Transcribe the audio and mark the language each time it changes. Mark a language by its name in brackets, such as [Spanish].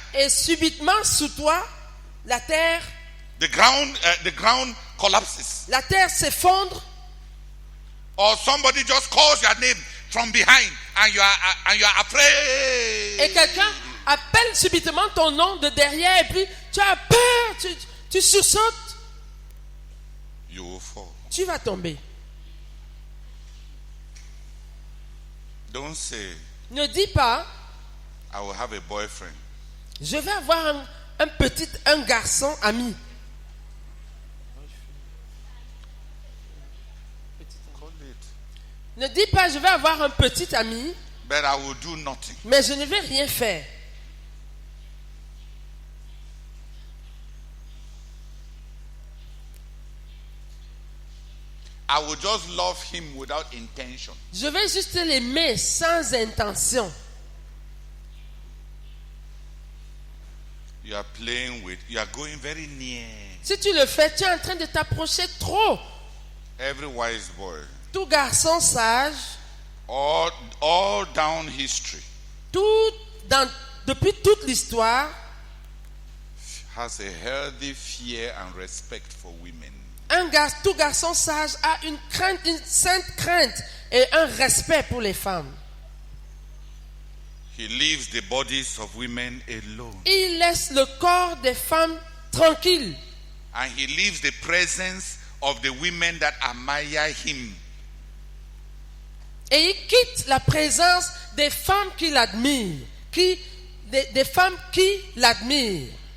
[French] et subitement sous toi, la terre [English] the ground collapses. [French] la terre s'effondre, [English] Or somebody just calls your name from behind and you are afraid. [French] et quelqu'un appelle subitement ton nom de derrière, et puis tu as peur, tu sursautes, [English] You will fall. [French] tu vas tomber. [English] Don't say, [French] Ne dis pas, [English] I will have a boyfriend. [French] je vais avoir un garçon ami. [English] Call it. [French] Ne dis pas, je vais avoir un petit ami, [English] But I will do nothing. [French] mais je ne vais rien faire. [English] I will just love him without intention. [French] Je vais juste l'aimer sans intention. [English] You are playing with, you are going very near. [French] Si tu le fais, tu es en train de t'approcher trop. [English] Every wise boy, [French] Tout garçon sage, [English] all down history, [French] depuis toute l'histoire, [English] has a healthy fear and respect for women. [French] tout garçon sage a une sainte crainte et un respect pour les femmes. [English] He leaves the bodies of women alone. [French] Il laisse le corps des femmes tranquille. [English] And he leaves the presence of the women that admire him. [French] Et il quitte la présence des femmes qui l'admirent. Des femmes qui l'admirent.